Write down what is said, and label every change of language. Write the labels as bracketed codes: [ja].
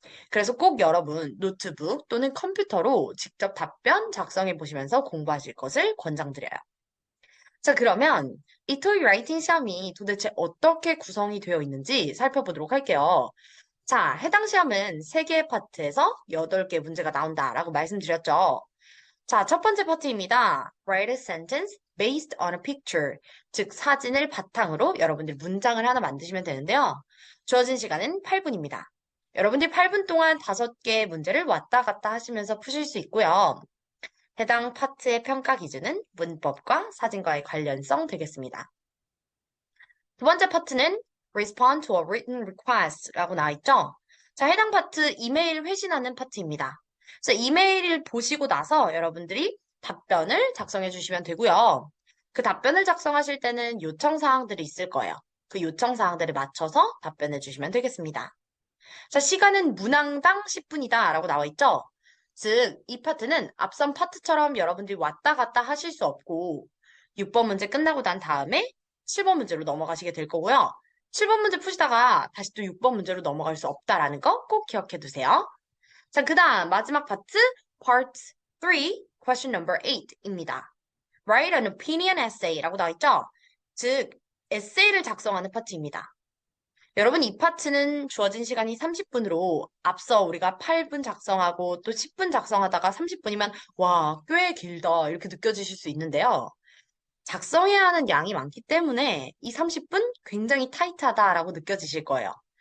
[ko] 그래서 꼭 여러분 노트북 또는 컴퓨터로 직접 답변 작성해 보시면서 공부하실 것을 권장드려요. 자, 그러면 이 토익 라이팅 시험이 도대체 어떻게 구성이 되어 있는지 살펴보도록 할게요. 자, 해당 시험은 3개의 파트에서 8개 문제가 나온다라고 말씀드렸죠. 자, 첫 번째 파트입니다. [en] Write a sentence based on a picture. [ko] 즉, 사진을 바탕으로 여러분들이 문장을 하나 만드시면 되는데요. 주어진 시간은 8분입니다. 여러분들이 8분 동안 5개의 문제를 왔다 갔다 하시면서 푸실 수 있고요. 해당 파트의 평가 기준은 문법과 사진과의 관련성 되겠습니다. 두 번째 파트는 [en] Respond to a written request [ko] 라고 나와 있죠. 자, 해당 파트 이메일 회신하는 파트입니다. 그래서 이메일을 보시고 나서 여러분들이 답변을 작성해 주시면 되고요. 그 답변을 작성하실 때는 요청 사항들이 있을 거예요. 그 요청 사항들에 맞춰서 답변해 주시면 되겠습니다. 자, 시간은 문항당 10분이다 라고 나와 있죠. 즉, 이 파트는 앞선 파트처럼 여러분들이 왔다 갔다 하실 수 없고 6번 문제 끝나고 난 다음에 7번 문제로 넘어가시게 될 거고요. 7번 문제 푸시다가 다시 또 6번 문제로 넘어갈 수 없다라는 거 꼭 기억해 두세요. 자, 그 다음 마지막 파트 Part 3, Question number 8입니다. [en] Write an opinion essay [ko] 라고 나와 있죠. 즉, 에세이를 작성하는 파트입니다. 여러분, 이 파트는 주어진 시간이 30분으로 앞서 우리가 8분 작성하고 또 10분 작성하다가 30분이면 와, 꽤 길다 이렇게 느껴지실 수 있는데요. 작성해야 하는 양이 많기 때문에 이 30분 굉장히 타이트하다라고 느껴지실 거예요.